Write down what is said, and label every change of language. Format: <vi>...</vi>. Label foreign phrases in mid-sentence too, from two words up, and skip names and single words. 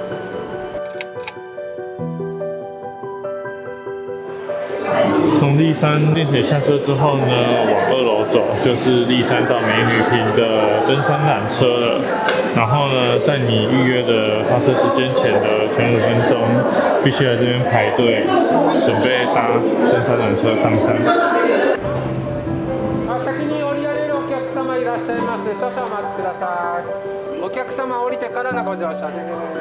<zh>从立山电铁下车之后呢，往2楼走，就是立山到美女坪的登山缆车了。然后呢，在你预约的发车时间前的前5分钟，必须来这边排队，准备搭登山缆车上山。</zh> <ja>先に降りられるお客様いらっしゃいます。少々お待ちください。お客様降りてからのご乗車です。</ja>